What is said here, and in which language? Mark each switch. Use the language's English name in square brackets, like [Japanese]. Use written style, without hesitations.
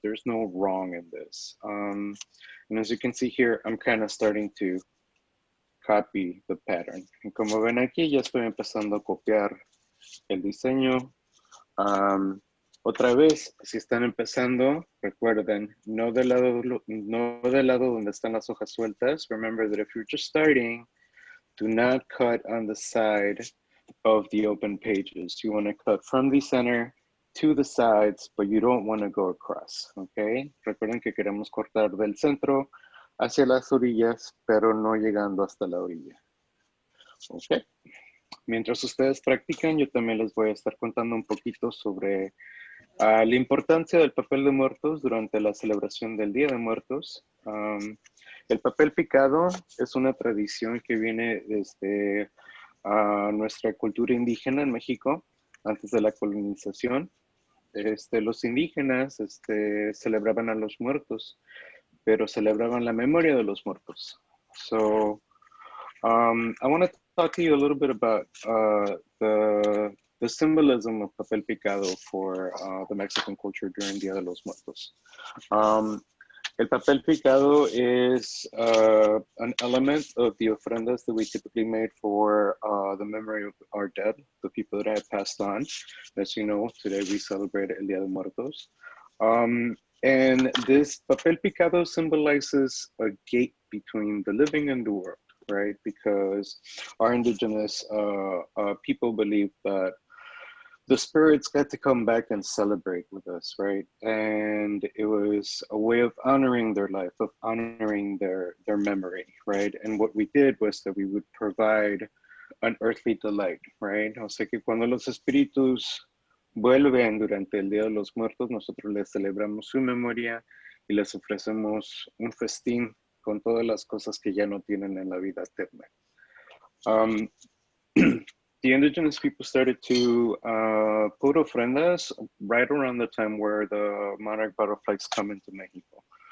[English] There's no wrong in this. And as you can see here, I'm kind of starting to copy the pattern. [Spanish] Y como ven aquí, ya estoy empezando a copiar el diseño. Otra vez, si están empezando, recuerden, no del lado donde están las hojas sueltas. [English] Remember that if you're just starting, do not cut on the side of the open pages. You want to cut from the center to the sides, but you don't want to go across, okay? [Spanish] Recuerden que queremos cortar del centro hacia las orillas, pero no llegando hasta la orilla. Okay. Mientras ustedes practican, yo también les voy a estar contando un poquito sobre la importancia del papel de muertos durante la celebración del Día de Muertos. El papel picado es una tradición que viene desde nuestra cultura indígena en México, antes de la colonización. Los indígenas celebraban a los muertos, pero celebraban la memoria de los muertos. [English] So, I want to talk to you a little bit about the symbolism of papel picado for the Mexican culture during Dia de los Muertos. El papel picado is an element of the ofrendas that we typically made for the memory of our dead, the people that have passed on. As you know, today we celebrate El Día de Muertos. And this papel picado symbolizes a gate between the living and the world, right? Because our indigenous people believe that the spirits got to come back and celebrate with us, right? And it was a way of honoring their life, of honoring their memory, right? And what we did was that we would provide an earthly delight, right? [Spanish] O sea que cuando los espíritus vuelven durante el Día de los Muertos, nosotros les celebramos su memoria y les ofrecemos un festín con todas las cosas que ya no tienen en la vida eterna. [English] The indigenous people started to put ofrendas right around the time where the monarch butterflies come into Mexico.